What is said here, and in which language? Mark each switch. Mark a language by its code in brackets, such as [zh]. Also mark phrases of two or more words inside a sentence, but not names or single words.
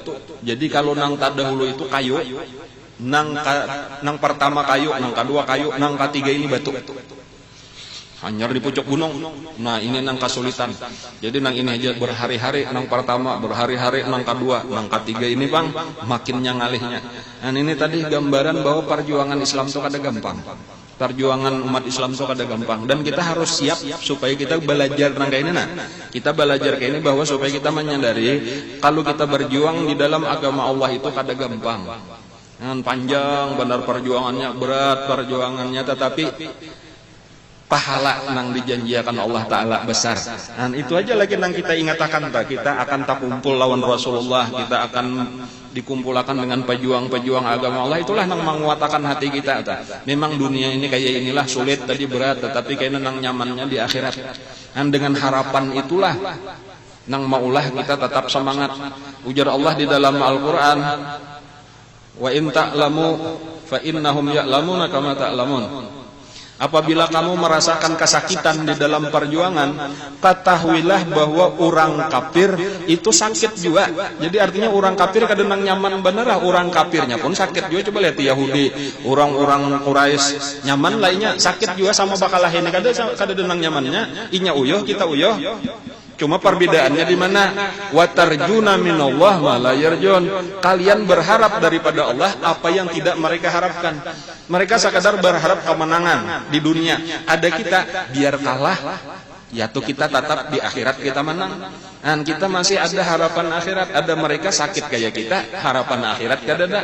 [id] Jadi kalau nang terdahulu itu kayu, nang pertama kayu, nang kedua kayu, nang ketiga ini batu. [bjn] Hanyar di pucuk gunung. Nah ini nang kesulitan. Jadi nang ini aja berhari-hari, nang pertama berhari-hari, nang kedua, nang ketiga ini bang makinnya ngalihnya. [id] Dan ini tadi gambaran bahwa perjuangan Islam itu kada gampang. Perjuangan umat Islam itu kada gampang. Dan kita harus siap supaya kita belajar nang kayak ini. Nah kita belajar kayak ini bahwa supaya kita menyadari kalau kita berjuang di dalam agama Allah itu kada gampang. Dan panjang benar perjuangannya, berat perjuangannya, tetapi pahala nang dijanjikan Allah Ta'ala besar. Dan itu aja lagi nang kita ingatakan, kita akan tak kumpul lawan Rasulullah, kita akan dikumpulkan dengan pejuang-pejuang agama Allah. Itulah nang menguatakan hati kita. Memang dunia ini kayak inilah sulit tadi, berat, tetapi kayaknya [bjn] nang nyamannya [id] di akhirat. Dan dengan harapan itulah nang maulah kita tetap semangat. Ujar Allah di dalam Al-Quran, [ar] wa in ta'lamu fa innahum ya'lamuna kama ta'lamun. [id] Apabila kamu merasakan kesakitan di dalam perjuangan, ketahuilah bahwa orang kafir itu sakit juga. Jadi artinya orang kafir kadang nyaman bener lah, orang kafirnya pun sakit juga. Coba lihat Yahudi, orang-orang Quraisy nyaman lainnya sakit juga sama bakalah ini kadang nyamannya, [bjn] inya uyuh kita uyuh. [id] Cuma perbedaannya di mana? [ar] Watarjuna minallah ma la yarjun. [id] Kalian berharap daripada Allah apa yang tidak mereka harapkan. Mereka sekadar berharap kemenangan di dunia. Ada kita biar kalah, yaitu kita tetap di akhirat kita menang. Dan kita masih ada harapan akhirat. Ada mereka sakit kayak kita, harapan akhirat kada ada.